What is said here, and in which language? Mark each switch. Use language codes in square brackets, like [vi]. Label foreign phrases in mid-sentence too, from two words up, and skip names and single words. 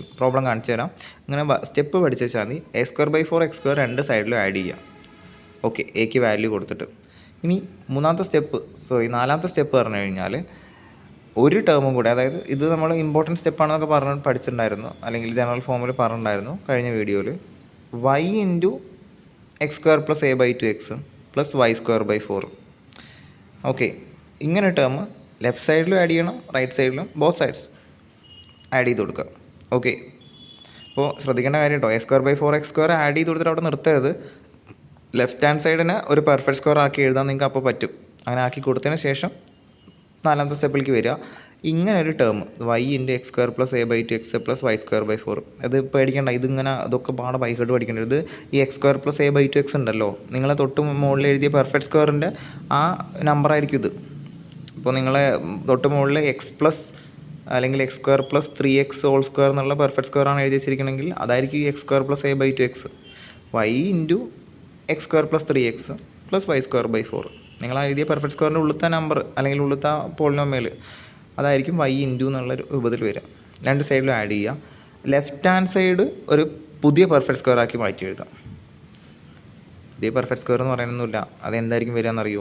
[ml] പ്രോബ്ലം കാണിച്ചു തരാം. ഇങ്ങനെ സ്റ്റെപ്പ് പഠിച്ചു വെച്ചാൽ മതി. a²/4x² രണ്ട് സൈഡിലും ആഡ് ചെയ്യുക. ഓക്കെ, എക്ക് വാല്യൂ കൊടുത്തിട്ട്. ഇനി നാലാമത്തെ സ്റ്റെപ്പ് പറഞ്ഞു കഴിഞ്ഞാൽ ഒരു ടേമും കൂടെ, അതായത് ഇത് നമ്മൾ ഇമ്പോർട്ടൻറ്റ് സ്റ്റെപ്പാണെന്നൊക്കെ പഠിച്ചിട്ടുണ്ടായിരുന്നു, അല്ലെങ്കിൽ ജനറൽ ഫോമിൽ പറഞ്ഞിട്ടുണ്ടായിരുന്നു കഴിഞ്ഞ വീഡിയോയിൽ. y × x² + a/2x + y²/4. ഓക്കെ, ഇങ്ങനെ ടേം ലെഫ്റ്റ് സൈഡിലും ആഡ് ചെയ്യണം, റൈറ്റ് സൈഡിലും, [en] both sides add [ml] ചെയ്ത് കൊടുക്കുക. ഓക്കെ, അപ്പോൾ ശ്രദ്ധിക്കേണ്ട കാര്യം കേട്ടോ, a²/4x² ആഡ് ചെയ്ത് കൊടുത്തിട്ട് അവിടെ നിർത്തരുത്. [en] left hand [ml] സൈഡിന് ഒരു [en] perfect square [ml] ആക്കി എഴുതാൻ നിങ്ങൾക്ക് അപ്പോൾ പറ്റും. അങ്ങനെ ആക്കി കൊടുത്തതിന് ശേഷം നാലാമത്തെ സ്റ്റെപ്പിലേക്ക് വരിക. ഇങ്ങനെ ഒരു ടേം y × x² + a/2x + y²/4. അത് പേടിക്കേണ്ട, അതൊക്കെ പാടെ ബൈഹാർട്ട് പഠിക്കേണ്ടത്. ഇത് ഈ x² + a/2x ഉണ്ടല്ലോ, നിങ്ങളെ തൊട്ട് മുകളിൽ എഴുതിയ പെർഫെക്റ്റ് സ്ക്വയറിൻ്റെ ആ നമ്പറായിരിക്കും ഇത്. ഇപ്പോൾ നിങ്ങളെ തൊട്ട് മുകളിൽ അല്ലെങ്കിൽ x² + 3x² എന്നുള്ള പെർഫെക്റ്റ് സ്ക്വയറാണ് എഴുതി വെച്ചിരിക്കണമെങ്കിൽ അതായിരിക്കും ഈ x² + a/2x. y × x² + 3x + y²/4. നിങ്ങൾ എഴുതിയ പെർഫെക്റ്റ് സ്ക്വയറിൻ്റെ ഉള്ളിലത്തെ നമ്പർ അല്ലെങ്കിൽ ഉള്ളിലത്തെ പോളിനോമിയൽ അതായിരിക്കും y × എന്നുള്ള രൂപത്തിൽ വരിക. രണ്ട് സൈഡിലും ആഡ് ചെയ്യുക. [en] left hand side [ml] ഒരു പുതിയ [en] perfect square [ml] ആക്കി മാറ്റി എഴുതാം. പുതിയ [en] perfect square [ml] എന്ന് പറയാനൊന്നുമില്ല, അതെന്തായിരിക്കും വരിക എന്നറിയുമോ?